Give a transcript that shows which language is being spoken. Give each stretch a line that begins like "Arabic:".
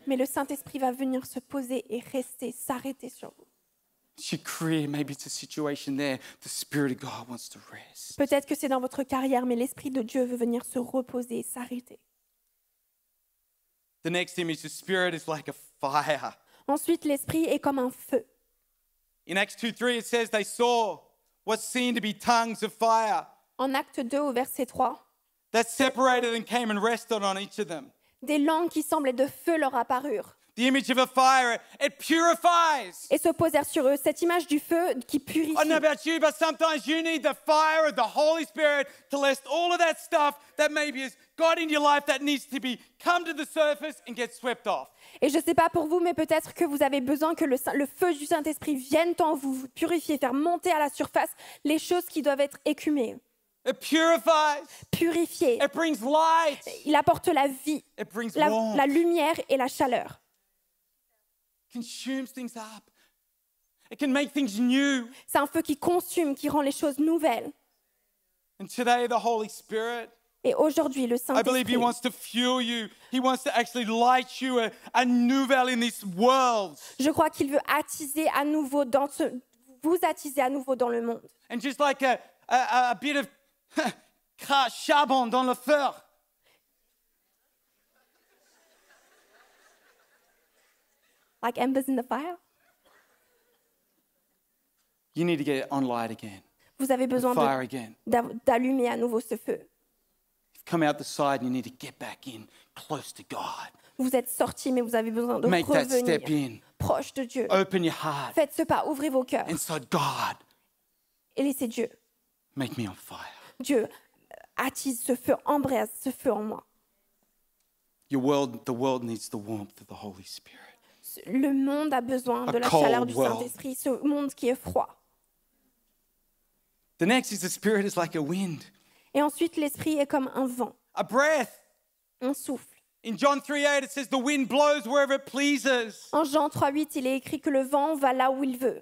French: Mais le Saint-Esprit va venir se poser et rester, s'arrêter sur vous.
English: It's your career, maybe it's a situation there. The Spirit of God wants to rest.
French: Peut-être que c'est dans votre carrière, mais l'Esprit de Dieu veut venir se reposer et s'arrêter.
English: The next image, the Spirit is like a fire.
French: Ensuite, l'Esprit est comme un feu.
English: In Acts 2:3, it says they saw what seemed to be tongues of fire
French: En Acte 2, au verset 3,
English: that separated and came and rested on each of them.
French: des langues qui semblaient de feu leur apparurent
English: The image of a fire, it purifies.
French: et se posèrent sur eux. Cette image du feu qui purifie.
English: I don't know about you, but sometimes you need the fire of the Holy Spirit to lest all of that stuff that maybe has got in your life that needs to be come to the surface and get swept off.
French: Et je ne sais pas pour vous, mais peut-être que vous avez besoin que le feu du Saint-Esprit vienne en vous, vous purifier, faire monter à la surface les choses qui doivent être écumées,
English: It purifies.
French: purifier.
English: It brings light.
French: Il apporte la vie,
English: It brings
French: la
English: warmth.
French: lumière et la chaleur.
English: Consumes things up. It can make things new.
French: C'est un feu qui consume, qui rend les choses nouvelles.
English: And today, the Holy Spirit,
French: Et aujourd'hui, le
English: I believe He
French: Saint-Esprit,
English: wants to fuel you. He wants to actually light you a nouvelle in this world.
French: je crois qu'il veut attiser à nouveau vous attiser à nouveau dans le monde.
English: And just like a bit of
French: charbon dans le feu.
English: Like embers in the fire. You need to get on light again.
French: Vous avez besoin
English: Fire again.
French: d'allumer à nouveau ce feu.
English: You've come out the side and you need to get back in close to God.
French: Vous êtes sortis, mais vous avez besoin de
English: Make that step
French: revenir
English: in.
French: proche de Dieu.
English: Open your heart
French: Faites ce pas, ouvrez vos cœurs
English: inside God.
French: et laissez Dieu.
English: make me on fire.
French: Dieu, attise ce feu, embrase ce feu en moi.
English: The world needs the warmth of the Holy Spirit.
French: Le monde a besoin de la
English: cold
French: chaleur du
English: world.
French: Saint-Esprit, ce monde qui est froid.
English: The next is the Spirit is like a wind,
French: Et ensuite, l'Esprit est comme un vent,
English: a breath.
French: un souffle.
English: In John 3:8, it says the wind blows wherever it pleases.
French: En Jean 3,8, il est écrit que le vent va là où il veut.